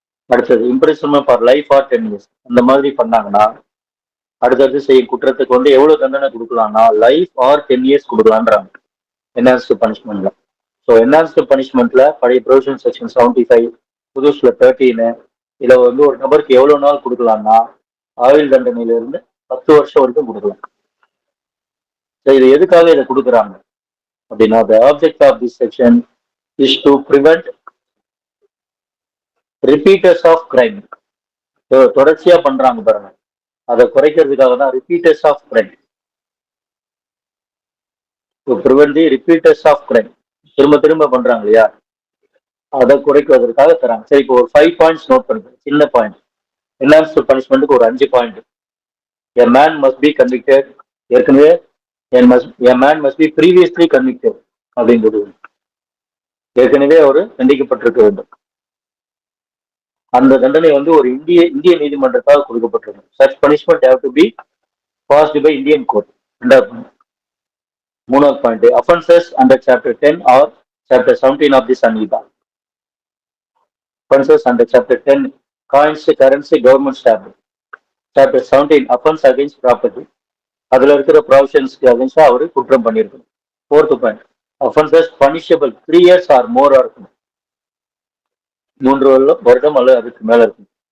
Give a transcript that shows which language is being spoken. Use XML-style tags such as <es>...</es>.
<ta>அடுத்தது இம்ப்ரிசன்மென்ட் for life R 10 years அந்த மாதிரி பண்ணாங்கன்னா அடுத்தடுத்து செய்யும் குற்றத்துக்கு வந்து எவ்வளவு தண்டனை கொடுக்கலாம்னா life R 10 years கொடுக்கலான்றாங்க enhanced பனிஷ்மெண்ட்ல. So enhanced பனிஷ்மெண்ட்ல பழைய ப்ரொவிஷன் செக்ஷன் 75, புதுசுல 13, இதுல வந்து ஒரு நபருக்கு எவ்வளவு நாள் கொடுக்கலாம்னா ஆயுள் தண்டனையில இருந்து 10 வருஷம் வரைக்கும் கொடுக்கலாம். இது எதுக்காக இதை கொடுக்குறாங்க அப்படின்னா</ta> <en>the object of this section is to prevent repeaters of crime.</en> <ta>தொடர்ச்சியா பண்றாங்க பாருங்க, அதை குறைக்கிறதுக்காக தான்</ta> <en>repeaters of crime. to prevent the repeaters of crime.</en> <ta>திரும்ப திரும்ப பண்றாங்க இல்லையா, அதை குறைக்கிறதுக்காக தராங்க. சரி, இப்போ ஒரு 5 பாயிண்ட்ஸ் நோட் பண்ணுங்க, சின்ன பாயிண்ட். என்ஹான்ஸ்டு பனிஷ்மெண்ட்டுக்கு ஒரு 5 point.</ta> <en>a man must be convicted, ஏற்கனவே a man must be previously convicted</en> <ta>அப்படின்றது, ஏற்கனவே அவர் தண்டிக்கப்பட்டிருக்க வேண்டும். அந்த தண்டனை வந்து ஒரு இந்திய நீதிமன்றத்தால் கொடுக்கப்பட்டிருக்கும்.</ta> <en>such punishment have to be passed by Indian court.</en> <ta>மூணாவது point,</ta> <en>offences under chapter 10 or chapter 17 of the Sanhita. offences under chapter 10 coins, currency, government stamp.</en> <ta>chapter 17</ta> <en>offense against property,</en> <ta>அதுல இருக்கிற ப்ரொவிஷன்ஸ்க்கு அகைன்ஸ்டா அவரு குற்றம் பண்ணியிருக்கணும். Fourth point,</ta> <en>offences punishable 3 years or more</en> <ta>இருக்கும், 3 வருடம் அல்லது அதுக்கு மேல இருக்கும்.</ta>